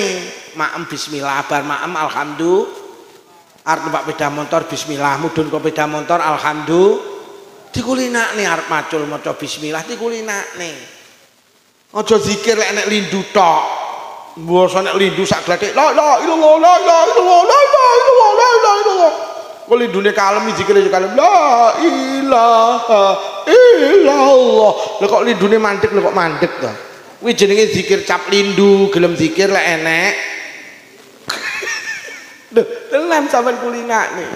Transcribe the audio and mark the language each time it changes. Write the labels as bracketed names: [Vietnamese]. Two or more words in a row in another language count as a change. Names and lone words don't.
[Javanese] Maem bismillah bar maem alhamdulillah. Arep numpak sepeda motor bismillah, mudhun kok sepeda motor alhamdulillah. Dikulinakne arep macul maca bismillah dikulinakne. Aja zikir lek enek lindu tok. Mbasa nek lindu sak glathik [Arabic] لا إله إلا الله لا إله إلا الله لا إله إلا الله لا إله إلا الله. [Javanese] Kok lindune kalem zikire yo kalem [Arabic] لا إله إلا الله. [Javanese] Lha kok lindune mandek lho kok mandek to. Kuwi jenenge zikir cap lindu, gelem zikir lek enek. Lho, tenan sampean kulinakne.